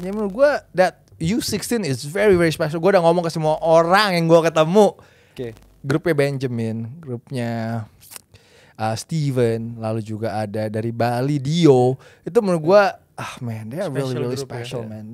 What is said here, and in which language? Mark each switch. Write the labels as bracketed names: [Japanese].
[Indonesian] Jadi menurut gue [English] that U16 is very very special. [Indonesian] Gue udah ngomong ke semua orang yang gue ketemu. Grupnya Benjamin, grupnya Steven, lalu juga ada dari Bali Dio. Itu menurut gue, [English] man, they are really special man.